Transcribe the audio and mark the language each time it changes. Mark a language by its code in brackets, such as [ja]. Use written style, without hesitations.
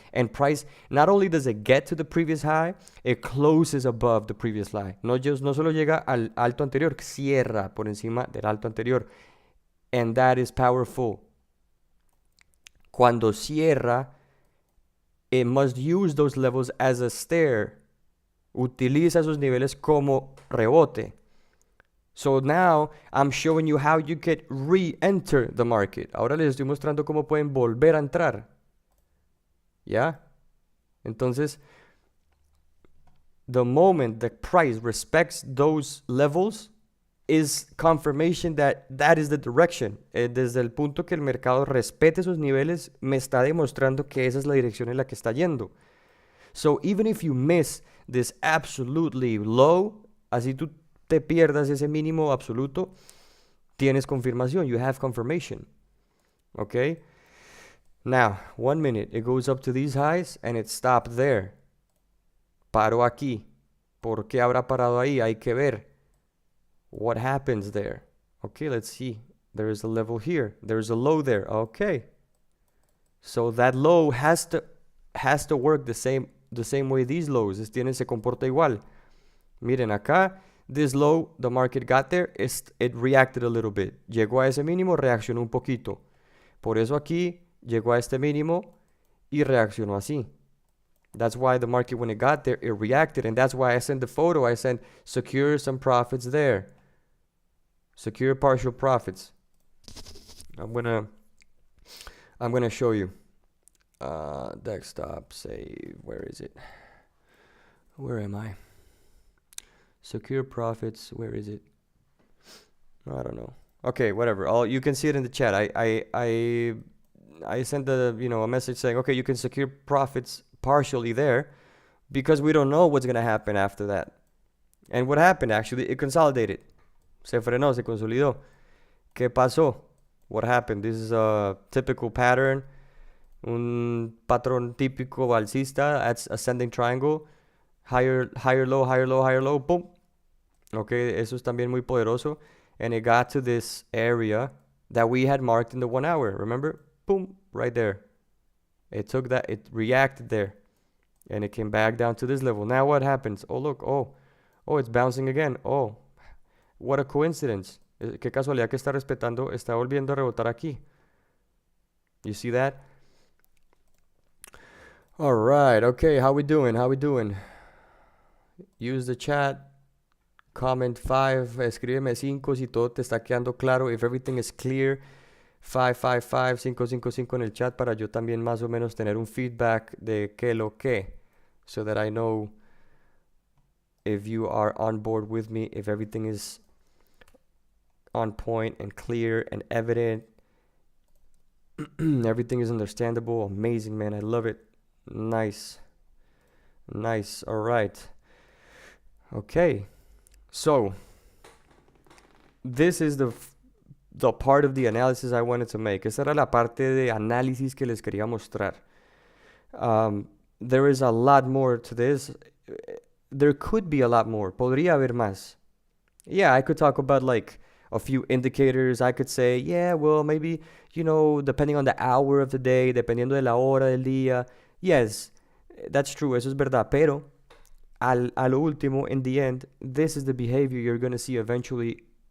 [en] And price, not only does it get to the previous high, it closes above the previous high. [es] No solo llega al alto anterior, cierra por encima del alto anterior. [en] And that is powerful. [es] Cuando cierra, [en] it must use those levels as a stair. [es] Utiliza esos niveles como rebote. [en] So now, I'm showing you how you can re-enter the market. [es] Ahora les estoy mostrando cómo pueden volver a entrar. ¿Ya? Entonces, [en] the moment the price respects those levels, is confirmation that is the direction. [es] Desde el punto que el mercado respete esos niveles, me está demostrando que esa es la dirección en la que está yendo. [en] So even if you miss this absolutely low, [es] así tú te pierdas ese mínimo absoluto, tienes confirmación. [en] You have confirmation. Okay? Now, 1 minute, it goes up to these highs and it stopped there. [es] Paró aquí. ¿Por qué habrá parado ahí? Hay que ver. [en] What happens there? Okay, let's see. There is a level here. There's a low there. Okay. So that low has to work the same way these lows. [es] Se comporta igual. Miren acá, [en] this low, the market got there, it reacted a little bit. [es] Llegó a ese mínimo, reaccionó un poquito. Por eso aquí llegó a este mínimo y reaccionó así. [en] That's why the market, when it got there, it reacted. And that's why I sent the photo. I sent secure some profits there. Secure partial profits. I'm gonna show you. Desktop, save. Where is it? Where am I? Secure profits. Where is it? I don't know. Okay, whatever. You can see it in the chat. I sent a message saying, okay, you can secure profits partially there because we don't know what's gonna happen after that. And what happened actually? It consolidated. [es] Se frenó, se consolidó. ¿Qué pasó? [en] What happened? This is a typical pattern. [es] Un patrón típico alcista. [en] That's ascending triangle. Higher, low, higher, low, higher, low. Boom. [es] Okay, eso es también muy poderoso. [en] And it got to this area that we had marked in the 1 hour. Remember? Boom. Right there. It took that. It reacted there. And it came back down to this level. Now what happens? Oh, look. Oh, it's bouncing again. Oh, what a coincidence. [es] Qué casualidad que está respetando. Está volviendo a rebotar aquí. [en] You see that? All right. Okay. How we doing? Use the chat. Comment 5. [es] Escríbeme 5 si todo te está quedando claro. [en] If everything is clear. [es] 555 en el chat para yo también más o menos tener un feedback de qué lo que. [en] So that I know if you are on board with me. If everything is on point and clear and evident. Everything is understandable. Amazing, man. I love it. Nice. All right. Okay. So, this is the part of the analysis I wanted to make. [es] Esa era la parte de análisis que les quería mostrar. [en] There is a lot more to this. There could be a lot more. [es] Podría haber más. [en] Yeah, I could talk about like a few indicators. I could say, yeah, well, maybe, depending on the hour of the day, [es] dependiendo de la hora del día. [en] Yes, that's true. [es] Eso es verdad. Pero, a lo último, [en] in the end, this is the behavior you're going to see eventually.